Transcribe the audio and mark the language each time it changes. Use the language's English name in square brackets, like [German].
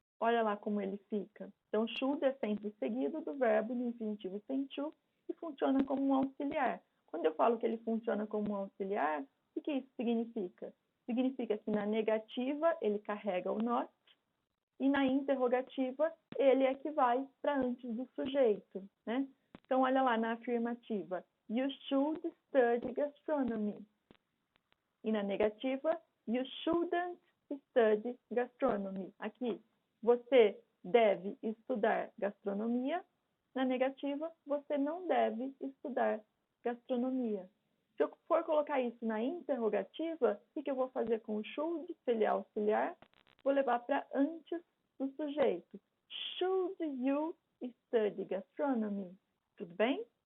[Portuguese] Olha lá como ele fica. Então, should é sempre seguido do verbo no infinitivo sentido e funciona como um auxiliar. Quando eu falo que ele funciona como um auxiliar, o que isso significa? Significa que na negativa ele carrega o not e na interrogativa ele é que vai para antes do sujeito, né? Então, olha lá na afirmativa. [English] You should study gastronomy. [Portuguese] E na negativa, [English] you shouldn't study gastronomy. [Portuguese] Aqui, você deve estudar gastronomia. Na negativa, você não deve estudar gastronomia. Se eu for colocar isso na interrogativa, o que eu vou fazer com o should, se ele é auxiliar? Vou levar para antes do sujeito. [English] Should you study gastronomy? [Portuguese] Tudo bem?